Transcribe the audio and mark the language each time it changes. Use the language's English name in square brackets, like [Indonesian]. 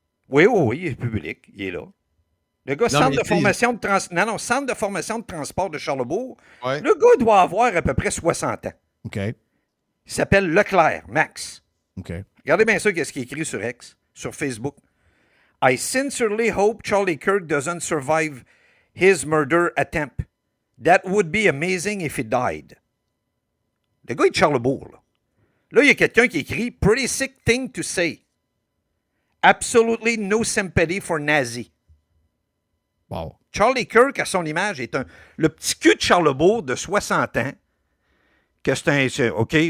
[French] Oui, il est public. Il est là. Le gars, centre de formation de transport de Charlebourg. Ouais. Le gars doit avoir à peu près 60 ans. OK. Il s'appelle Leclerc, Max. OK. Regardez bien ça, qu'est-ce qu'il écrit sur X, sur Facebook. [English] I sincerely hope Charlie Kirk doesn't survive his murder attempt. That would be amazing if he died. [French] Le gars est de Charlebourg, là. Là, il y a quelqu'un qui écrit [English] Pretty sick thing to say. Absolutely no sympathy for Nazi. Wow. [French] Charlie Kirk, à son image, est le petit cul de Charlebourg de 60 ans. Que c'est OK.